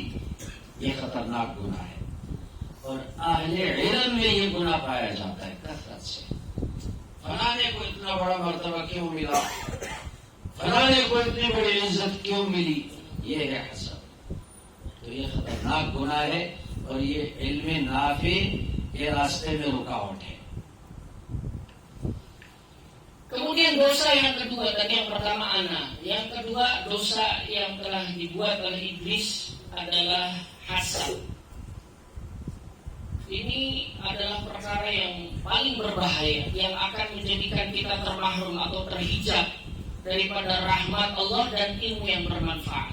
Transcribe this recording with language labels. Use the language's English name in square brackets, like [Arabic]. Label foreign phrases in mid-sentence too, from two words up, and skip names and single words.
[Urdu] یہ خطرناک گناہ ہے، اور اہل علم میں یہ گناہ پایا جاتا ہے کثرت سے. فلانے کو اتنا بڑا مرتبہ کیوں ملا، فلانے کو اتنی بڑی عزت کیوں ملی، یہ ہے حسد. تو یہ خطرناک گناہ ہے اور یہ علم نافع کے راستے میں رکاوٹ ہے. [Indonesian] Kemudian dosa yang kedua, tadi yang pertama ana, yang kedua dosa yang telah dibuat oleh iblis adalah hasad. Ini adalah perkara yang paling berbahaya, yang akan menjadikan kita termahrum atau terhijab daripada rahmat Allah dan ilmu yang bermanfaat.